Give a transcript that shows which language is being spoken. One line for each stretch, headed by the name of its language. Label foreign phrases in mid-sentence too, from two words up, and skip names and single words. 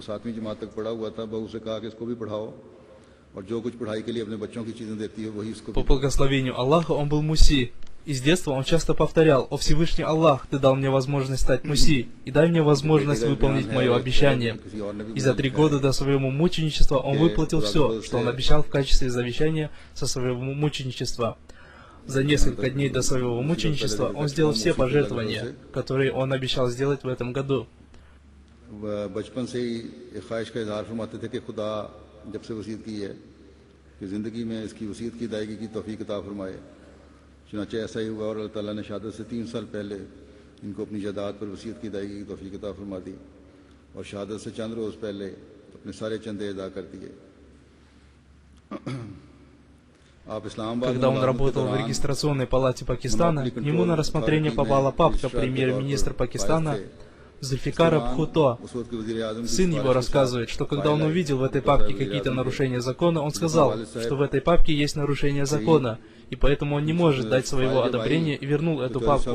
Russian: По благословению Аллаха он был муси, и с детства он часто повторял: «О Всевышний Аллах, Ты дал мне возможность стать муси, и дай мне возможность выполнить мое обещание». И за 3 года до своего мученичества он выплатил все, что он обещал в качестве завещания со своего мученичества. За несколько дней до своего мученичества он сделал все пожертвования, которые он обещал сделать в этом году.
Urdu: چنانچہ ایسا ہی ہوا اور اللہ تعالیٰ نے شہادت سے 3 سال پہلے ان کو اپنی جائیداد پر وصیت کی ادائیگی کی توفیق عطا فرما دی اور شہادت سے چند روز پہلے اپنے سارے چندے ادا کر دیے.
Russian: Когда он работал в регистрационной палате Пакистана, ему на рассмотрение попала папка премьер-министра Пакистана Зульфикара Бхутто. Сын его рассказывает, что когда он увидел в этой папке какие-то нарушения закона, он сказал, что в этой папке есть нарушение закона, и поэтому он не может дать своего одобрения и вернул эту папку.